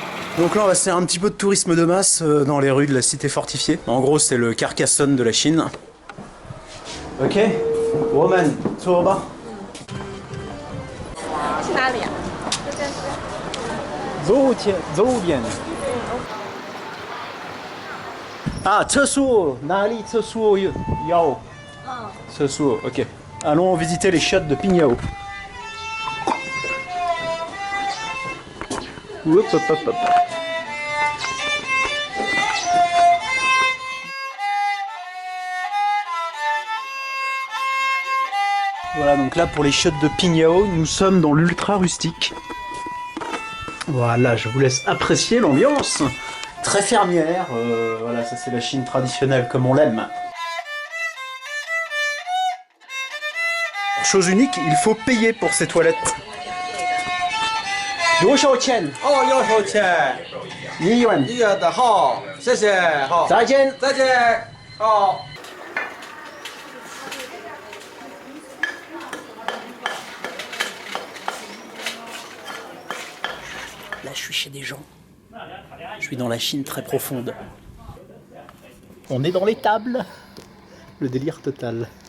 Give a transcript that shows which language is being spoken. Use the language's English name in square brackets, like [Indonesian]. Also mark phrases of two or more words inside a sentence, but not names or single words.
[French] Donc là on va se faire un petit peu de tourisme de masse dans les rues de la cité fortifiée. En gros c'est le Carcassonne de la Chine. [English] Ok, Woman, [Chinese] 坐吧。去哪里呀？右边。啊，厕所哪里厕所有？厕所 ok. [French] Allons visiter les chiottes de Pingyao. Hop, hop, hop, hop. Voilà, donc là pour les chiottes de Pingyao, nous sommes dans l'ultra rustique. Voilà, je vous laisse apprécier l'ambiance. Très fermière, voilà, ça c'est la Chine traditionnelle comme on l'aime. Chose unique, il faut payer pour ces toilettes. [Chinese] 多少钱？哦，要收钱 1元。 1元的好，谢谢，好，再见。再见，好。 [French] Là, je suis chez des gens. Je suis dans la Chine très profonde. On est dans les tables. Le délire total.